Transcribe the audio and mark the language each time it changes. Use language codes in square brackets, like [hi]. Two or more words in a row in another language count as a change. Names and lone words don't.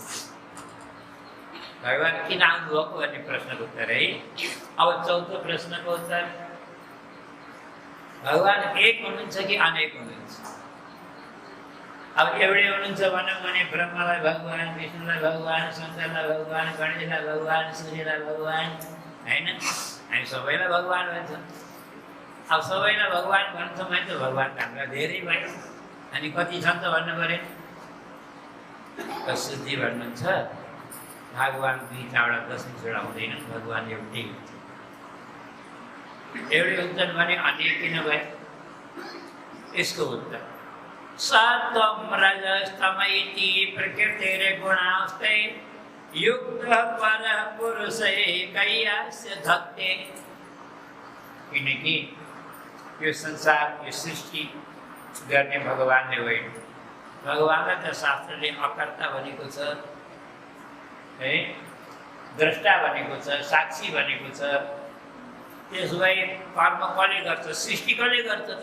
[ne] भगवान किन आउनुभएको भन्ने प्रश्नको उत्तर है अब 4थो प्रश्नको उत्तर भगवान एक हुनुहुन्छ कि अनेक हुनुहुन्छ अब एउटै हुनुहुन्छ भनौँ भने ब्रह्मलाई भगवान विष्णुलाई भगवान शङ्करलाई भगवान गणेशलाई भगवान सूर्यलाई भगवान होइन हामी सबैलाई भगवान भन्छ अब सबैलाई भगवान भन्छौँ भने त भगवान हामीलाई धेरै भयो अनि कति छन् त भन्नु पऱ्यो शुद्धि भन्नुहुन्छ भगवान 2 10 हुँदैन भगवान एउटै हुन्छ एउटै हुन्छन् भने अनेक किन भए यसको उत्तर [sa] सत्वं रजस्तम इति प्रकृतिर्गुणास्ते युक्तः परः पुरुषैकैस्य धत्ते [ne] किनकि यो संसार यो सृष्टि गर्ने भगवानले होइन भगवानलाई त शास्त्रले अकर्ता भनेको छ है द्रष्टा भनेको छ, साक्षी भनेको छ। त्यसो भए कर्म कसले गर्छ, सृष्टि कसले गर्छ त?